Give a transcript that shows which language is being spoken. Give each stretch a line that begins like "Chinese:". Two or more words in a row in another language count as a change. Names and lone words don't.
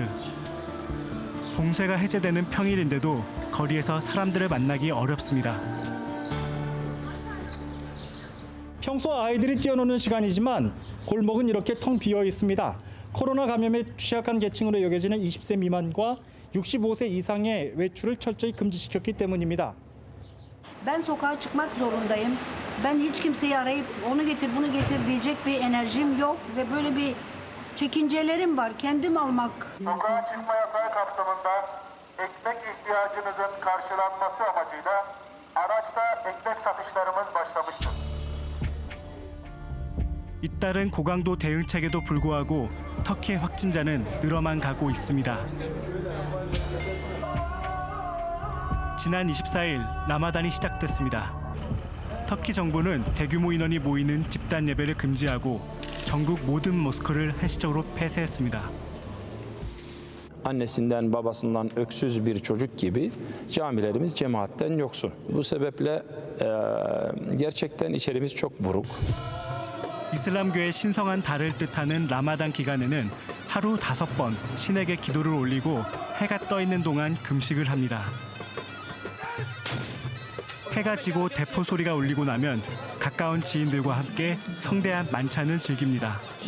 Korean: 봉쇄가 해제되는 평일인데도 거리에서 사람들을 만나기 어렵습니다. 평소 아이들이 뛰어노는 시간이지만 골목은 이렇게 텅 비어 있습니다. 코로나 감염에 취약한 계층으로 여겨지는 20세 미만과 65세 이상의 외출을 철저히 금지시켰기 때문입니다.
Turkish: Ben sokağa çıkmak zorundayım. Ben hiç kimseyi arayıp onu getir bunu getir diyecek bir enerjim yok ve böyle bir çekincelerim var. Kendim almak. Sokağa çıkma yasağı kapsamında ekmek ihtiyacınızın karşılanması amacıyla araçta ekmek satışlarımız başlamıştır.
Korean: 잇따른 고강도 대응책에도 불구하고 터키의 확진자는 늘어만 가고 있습니다. 지난 24일 라마단이 시작됐습니다. 터키 정부는 대규모 인원이 모이는 집단 예배를 금지하고 전국 모든 모스크를 한시적으로 폐쇄했습니다.
Turkish: Annesinden babasından öksüz bir çocuk gibi camilerimiz cemaatten yoksun. Bu sebeple gerçekten içerimiz çok buruk.
Korean: 이슬람교의 신성한 달을 뜻하는 라마단 기간에는 하루 5번 신에게 기도를 올리고 해가 떠 있는 동안 금식을 합니다. 해가 지고 대포 소리가 울리고 나면 가까운 지인들과 함께 성대한 만찬을 즐깁니다.